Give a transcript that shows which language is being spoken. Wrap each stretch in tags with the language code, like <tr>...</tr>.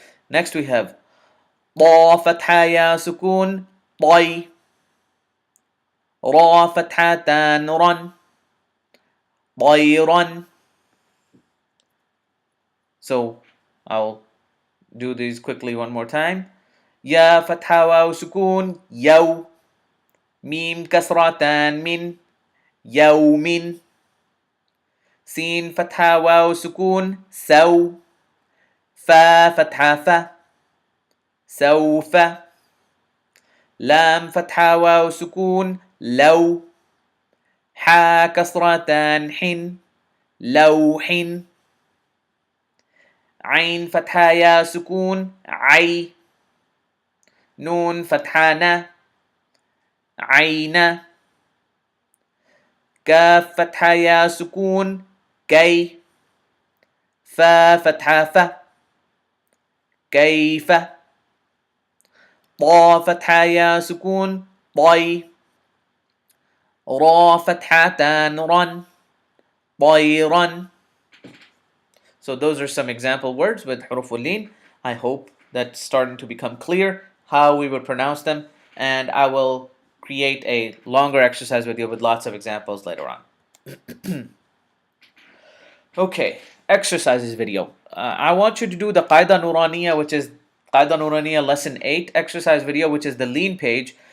<en>Next we have</en> <ar>ضا فتحة يا سكون طي, را فتحتان رن طيرا.</ar> <en>So I'll do these quickly one more time.</en> <ar>يا فتحة واو سكون يو, ميم كسرتان من يوم, سين فتحة واو سكون سو, فا فتحة فا سوف, لام فتحة واو سكون لو, حا كسرتان حن لوح, عين فتحة يا سكون عي, نون فتحة نا عين, كاف فتحة يا سكون كي, فا فتحة فا كيف, طا فتحة يا سكون طي, را فتحتان رن طيرا.</ar> <en>So those are some example words with huroof-ul-leen. I hope that's starting to become clear how we would pronounce them, and I will create a longer exercise video with lots of examples later on. Okay, exercises video. I want you to do the qaida noorania, which is qaida noorania lesson 8 exercise video, which is the leen page.</en>